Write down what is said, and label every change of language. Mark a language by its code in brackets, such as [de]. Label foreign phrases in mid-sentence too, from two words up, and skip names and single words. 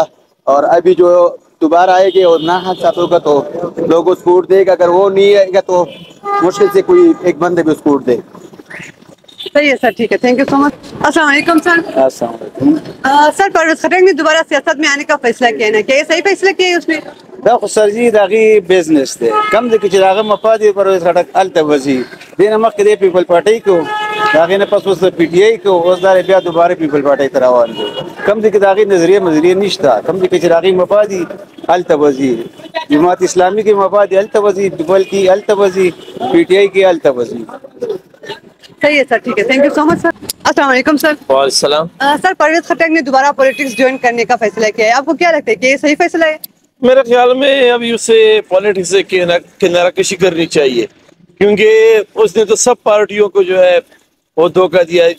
[ur] اور ابھی جو دوبارہ آئے گے اور عمران خان کے ساتھ ہوگا تو لوگ اس کو ووٹ دے گا. اگر وہ نہیں آئے گا تو مشکل سے کوئی ایک بندے بھی اس کو ووٹ دے. صحیح ہے سر، ٹھیک ہے، [en] thank you so much. [ur] السلام علیکم سر. السلام علیکم. سر پرویز خٹک نے دوبارہ سیاست میں آنے کا فیصلہ کیا ہے نا، کیا یہ صحیح فیصلہ کیا ہے اس نے؟ [ps] دا خو سر جی داغي بزنس دی کم د چې داغه مفاد پرویز خټک الته وزي دینه مخکې د پیپل پارټي کو داغه نه پس اوس پی ټی آی کو اوس دا بیا دوباره پیپل پارټي ته روان دي. کم د کې داغه نظریه نشته. کم د کې چې داغه مفاد الته وزي جماعت اسلامی کې مفاد الته وزي، بلکې الته وزي پی ٹی آئی کې الته وزي. [ur] صحیح ہے سر، ٹھیک ہے، [en] thank you so much [ur] سر. السلام علیکم سر. وعلیکم السلام. سر پرویز خٹک نے دوبارہ [en] politics join [ur] کرنے کا فیصلہ کیا ہے، آپ کو کیا لگتا ہے کہ یہ صحیح فیصلہ ہے؟ میرے خیال میں ابھی اسے پالیٹکس سے کنارہ کشی کرنی چاہیے، کیونکہ اس نے تو سب پارٹیوں کو جو ہے وہ دھوکہ دیا ہے.